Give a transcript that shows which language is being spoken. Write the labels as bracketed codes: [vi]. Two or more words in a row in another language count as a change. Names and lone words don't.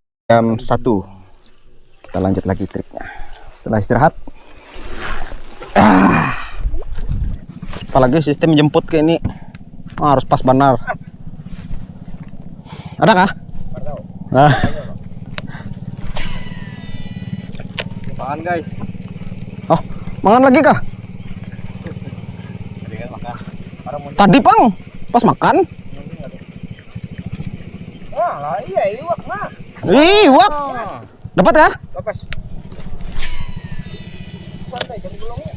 [bjn] Jam 1 Kita lanjut lagi triknya setelah istirahat. Apalagi sistem jemput kayak ini harus pas benar. Ada kah? Nah. Makan guys. Oh, makan lagi kah? Tadi Pang, pas makan. Wah, iya iwak mah. Iwak. Dapat ya? Lepas. Santai jam gulungnya.